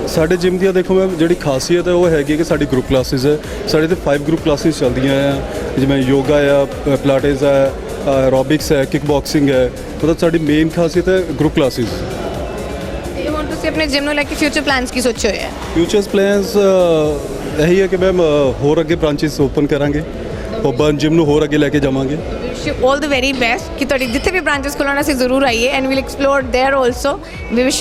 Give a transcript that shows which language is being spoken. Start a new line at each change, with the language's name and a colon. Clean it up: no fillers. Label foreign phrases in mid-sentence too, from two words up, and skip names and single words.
Punjabi: ਸਾਡੇ ਜਿਮ ਦੀਆਂ ਦੇਖੋ ਮੈਮ ਜਿਹੜੀ ਖਾਸੀਅਤ ਹੈ ਉਹ ਹੈਗੀ ਕਿ ਸਾਡੀ
English: group classes
Punjabi: ਹੈ ਸਾਡੇ ਤੇ 5
English: group classes
Punjabi: ਚੱਲਦੀਆਂ ਆ ਜਿਵੇਂ ਯੋਗਾ ਆ ਪਿਲਾਟਿਸ ਹੈ ਐਰੋਬਿਕਸ ਹੈ
English: kick boxing
Punjabi: ਹੈ ਮਤਲਬ ਸਾਡੀ ਮੇਨ ਖਾਸੀਅਤ ਹੈ
English: group classes
Punjabi: ਤੇ ਹੁਣ ਤੁਸੀਂ ਆਪਣੇ ਜਿਮ ਨੂੰ ਲੈ ਕੇ
English: future plans
Punjabi: ਕੀ ਸੋਚੇ ਹੋਏ ਆ?
English: futures plans
Punjabi: ਇਹੀ ਹੈ ਕਿ ਮੈਮ ਹੋਰ ਅੱਗੇ
English: branches open
Punjabi: ਕਰਾਂਗੇ ਉਹ ਬਰਨ ਜਿਮ ਨੂੰ ਹੋਰ ਅੱਗੇ ਲੈ ਕੇ ਜਾਵਾਂਗੇ
English: wish you all the very best
Punjabi: ਕਿ ਤੁਹਾਡੀ ਜਿੱਥੇ ਵੀ ਬ੍ਰਾਂਚਸ ਖੁੱਲਣ ਅਸੀਂ ਜ਼ਰੂਰ ਆਈਏ
English: and we'll explore there also we wish